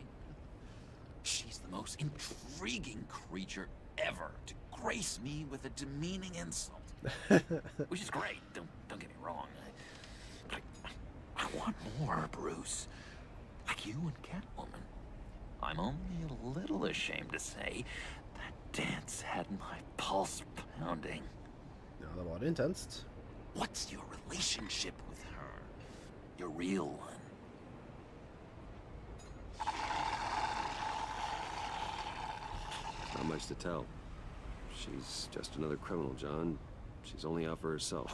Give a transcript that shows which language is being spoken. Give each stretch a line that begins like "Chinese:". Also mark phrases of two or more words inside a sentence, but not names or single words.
English: She's the most intriguing creature ever to grace me with a demeaning insult. Which is great, don't get me wrong. I want more, Bruce. Like you and Catwoman. I'm only a little ashamed to say that dance had my pulse pounding.
Norwegian: Ja, det var intenst.
English: What's your relationship with her? Your real one. Not much to tell. She's just another criminal, John. She's only out for herself.